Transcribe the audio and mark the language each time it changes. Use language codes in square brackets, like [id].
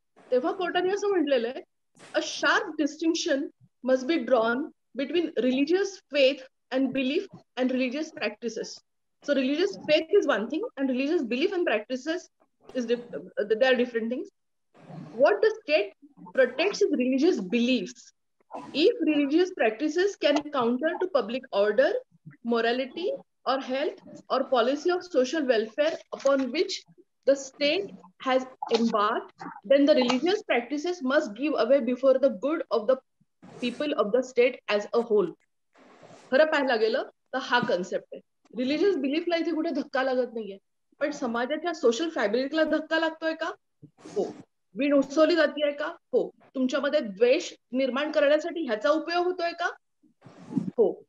[mr] तेव्हा कोर्टाने असं म्हटलेलं आहे, [en] A sharp distinction must be drawn between religious faith and belief and religious practices. So religious faith is one thing and religious belief and practices is they are different things. What the state protects is religious beliefs. If religious practices can counter to public order, morality or health or policy of social welfare upon which the state has embarked, then the religious practices must give away before the good of the people of the state as a whole. [mr] खरं पाहायला गेलं तर हा concept आहे. Religious बिलीफला इथे कुठे धक्का लागत नाहीये, पण समाजाच्या सोशल फॅब्रिकला धक्का लागतोय का? हो. वीण उसवली जातीये का? हो. तुमच्यामध्ये द्वेष निर्माण करण्यासाठी ह्याचा उपयोग होतोय का? हो.